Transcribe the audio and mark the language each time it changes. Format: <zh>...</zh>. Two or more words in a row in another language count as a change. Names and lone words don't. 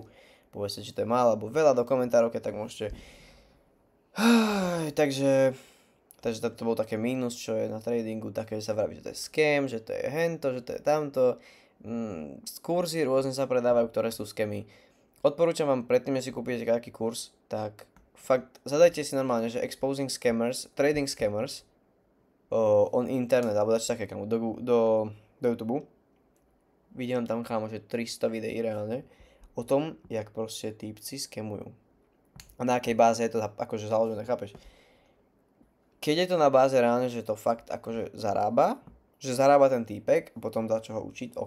<sk>Povedzte, či to je málo alebo veľa do komentárov, keď tak môžete. Takže to bol také mínus, čo je na tradingu, také, že sa vraví, že to je scam, že to je hento, že to je tamto. Kurzy rôzne sa predávajú, ktoré sú scamy. Odporúčam vám predtým, než si kúpite taký kurz, tak fakt zadajte si normálne, že</sk> <en>exposing scammers, trading scammers on internet,</en> <sk>alebo dačo také kamu, do YouTube. Vidím tam, kámo, že 300 videí reálne o tom, jak proste týpci scamujú. A na akej báze je to akože založené, chápeš? Keď je to na báze reálne, že to fakt akože zarába ten týpek a potom dá čo ho učiť, OK.</sk>